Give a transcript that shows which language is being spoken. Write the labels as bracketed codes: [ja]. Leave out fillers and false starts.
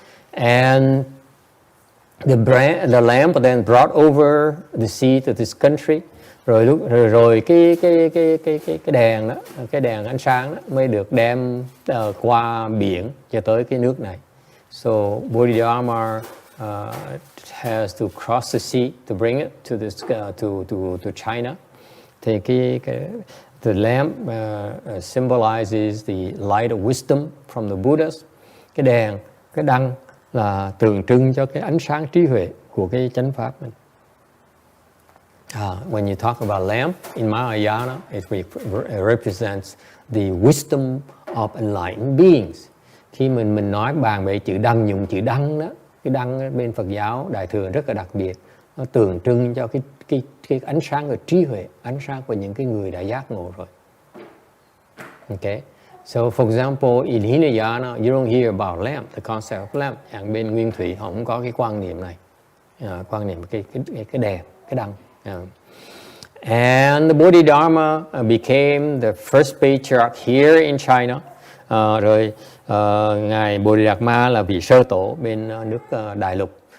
[en] And the lamp then brought over the sea to this country. [vi] Rồi cái đèn đó, cái đèn ánh sáng đó mới được đem qua biển cho tới cái nước này. [en] So Bodhidharma has to cross the sea to bring it to this to China. Thì the lamp symbolizes the light of wisdom from the Buddhas. [vi] Cái đèn, cái đăng là tượng trưng cho cái ánh sáng trí huệ của cái chánh pháp mình. [en] When you talk about lamp in Mahayana, it represents the wisdom of enlightened beings. [vi] Khi mình nói bàn về chữ đăng, dùng chữ đăng đó, cái đăng bên Phật giáo Đại thừa rất là đặc biệt. Nó tượng trưng cho cái ánh sáng của trí huệ, ánh sáng của những cái người đã giác ngộ rồi. [en] Okay. So for example, in Hinayana, you don't hear about lamp, the concept of lamp. [vi] Bên Nguyên Thủy họ không có cái quan niệm này, quan niệm cái đèn, cái đăng. [en] And the Bodhidharma became the first patriarch here in China. [vi] Rồi ngài Bodhidharma là vị sơ tổ bên nước Đại Lục.